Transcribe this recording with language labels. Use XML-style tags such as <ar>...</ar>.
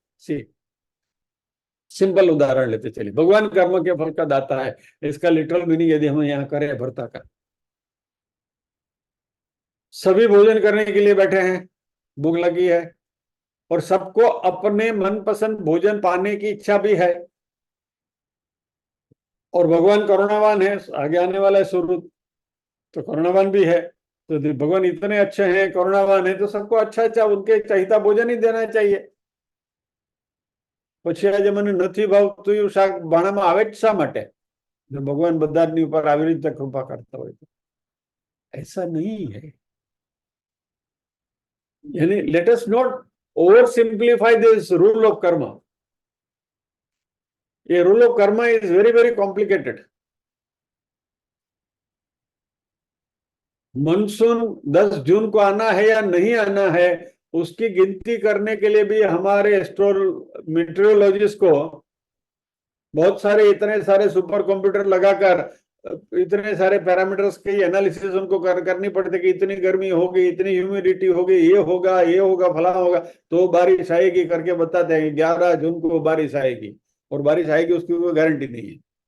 <hi>सी simple उदाहरण लेते चलिए, भगवान कर्म के फल का दाता है, इसका लिटरल मीनिंग यदि हम यहाँ करें भरता का, सभी भोजन करने के लिए बैठे हैं, भूख लगी है, और सबको अपने मनपसंद भोजन पाने की इच्छा भी है, और भगवान करुणावान है, आगे आने वाला है सूरज, तो करुणावान भी है। तो भगवान इतने अच्छे हैं, करुणावान है, तो सबको अच्छा अच्छा उनके चाहिता भोजन ही देना चाहिए।</hi> <gu>પછી આજે મને નથી ભાવતું એવું શાક ભાણામાં આવે જ શા માટે? જો ભગવાન બધાની ઉપર આવી રીતે કૃપા કરતા હોય તો</gu> <hi>ऐसा नहीं है।</hi> <en>यानी let us not oversimplify this rule of karma. ये rule of karma is very very complicated.</en> <hi>Monsoon 10 जून को आना है या नहीं आना है, उसकी गिनती करने के लिए भी हमारे मेट्रोलॉजिस्ट को बहुत सारे इतने सारे सुपर कंप्यूटर लगाकर इतने सारे पैरामीटर्स की एनालिसिस उनको करनी पड़ती कि इतनी गर्मी होगी, इतनी ह्यूमिडिटी होगी, ये होगा फला होगा, तो बारिश आएगी करके बताते हैं 11 जून को बारिश आएगी, और बारिश आएगी उसकी कोई गारंटी नहीं है।</hi>